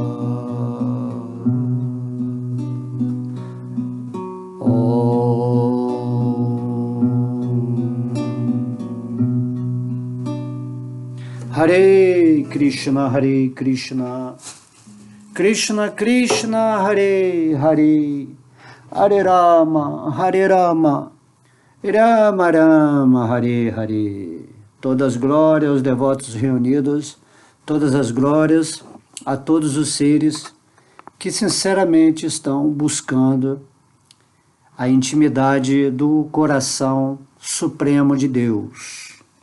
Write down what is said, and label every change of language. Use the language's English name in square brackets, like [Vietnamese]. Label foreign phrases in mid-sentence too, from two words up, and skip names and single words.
[Sanskrit] हरे कृष्ण हरे कृष्ण कृष्ण कृष्ण हरे हरे हरे राम राम राम हरे हरे. [Portuguese] Todas as glórias aos devotos reunidos, todas as glórias a todos os seres que sinceramente estão buscando a intimidade do coração supremo de Deus.